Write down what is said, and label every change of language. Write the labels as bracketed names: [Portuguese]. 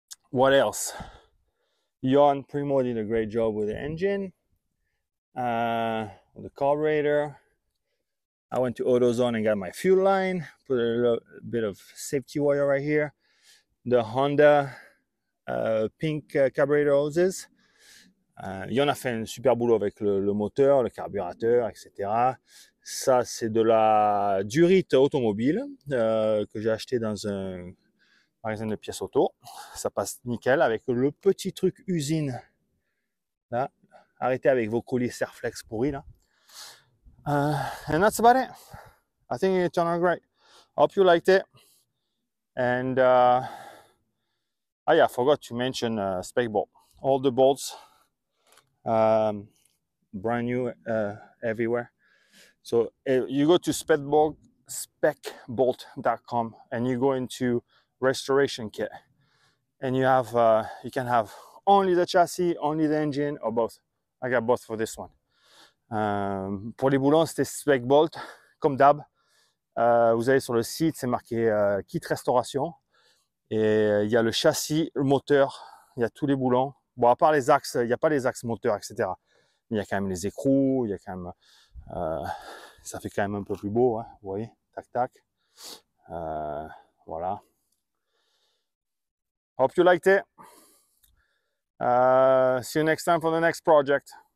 [English] What else? Jan Primo did a great job with the engine. The carburetor. I went to AutoZone and got my fuel line, put a little bit of safety wire right here. The Honda pink carburetor hoses. [French] Il y en a fait un super boulot avec le moteur, le carburateur, etc. Ça, c'est de la durite automobile que j'ai acheté dans un magasin de pièces auto. Ça passe nickel avec le petit truc usine. Là, arrêtez avec vos colliers Serflex pourris là. [English] And that's about it. I think it turned out great. Hope you liked it. And oh yeah, I forgot to mention spec bolt. All the bolts, brand new everywhere. So you go to specbolt.com and you go into restoration kit, and you have you can have only the chassis, only the engine, or both. I got both for this one. [French] Pour les boulons, c'était spec bolt, comme d'hab. Vous allez sur le site, c'est marqué kit restauration. Et il y a le châssis, le moteur, il y a tous les boulons. Bon, à part les axes, il n'y a pas les axes moteurs, etc. Il y a quand même les écrous, il y a quand même... ça fait quand même un peu plus beau, hein, vous voyez, tac tac. Voilà. [English] Hope you liked it. See you next time for the next project.